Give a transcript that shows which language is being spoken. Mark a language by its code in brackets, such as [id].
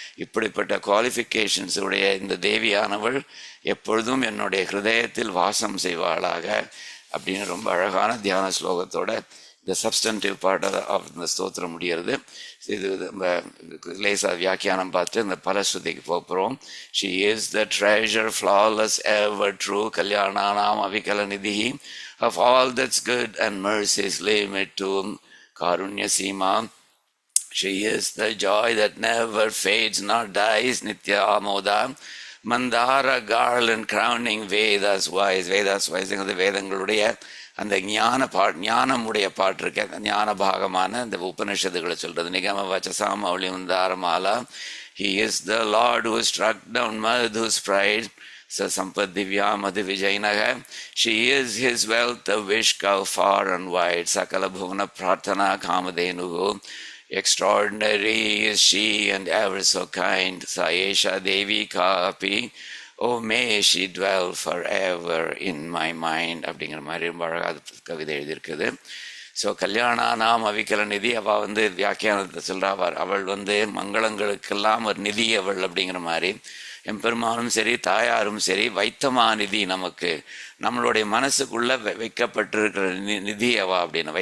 [ta] இப்படிப்பட்ட குவாலிஃபிகேஷன்ஸ் உடைய இந்த தேவியானவள் எப்பொழுதும் என்னுடைய ஹிருதயத்தில் வாசம் செய்வாளாக அப்படின்னு ரொம்ப அழகான தியான ஸ்லோகத்தோட இந்த [en] substantive part of [ta] இந்த ஸ்தோத்திரம் முடிகிறது. இது நம்ம லேசா வியாக்கியானம் பார்த்து இந்த பலஸ்ருதிக்கு போகிறோம். [en] she is the treasure flawless ever true [sa] கல்யாணானாம் அவிகல நிதி [en] of all that's good and mercies limit to [sa] Karunya Seema. [en] She is the joy that never fades nor dies, [sa] Nitya Amoda. [en] Mandara garland crowning Vedas wise. Vedas wise, the [ta] வேதங்களுடைய அந்த ஞானமுடைய பாட்டு இருக்கு, அந்த ஞான பாகமான இந்த உபனிஷத்துக்களை சொல்றது. [sa] நிகம வச்சசாம் மௌலி மந்தார Mala. [en] He is the Lord who struck down Madhu's pride. [sa] So Sampad Divya Madhu Vijayanaga. [en] She is his wealth, a wish cow far and wide. [sa] Sakala Bhuvana Prarthana Kamadenu. [en] Extraordinary is she and ever so kind. [sa] Saesha Devi Kapi. [en] Oh, may she dwell forever in my mind. [ta] அப்படிங்கிற மாதிரி ரொம்ப அழகாக கவிதை எழுதியிருக்குது. So [sa] கல்யாணா நாம் அவிக்கல நிதி [ta] அவள் வந்து வியாக்கியானத்தை சொல்கிறாள். அவள் வந்து மங்களங்களுக்கெல்லாம் ஒரு நிதி அவள் அப்படிங்கிற மாதிரி. எம்பெருமானும் சரி தாயாரும் சரி வைத்தமாநிதி, நமக்கு நம்மளுடைய மனசுக்குள்ளே வைக்கப்பட்டிருக்கிற நிதி அவா அப்படின்னு.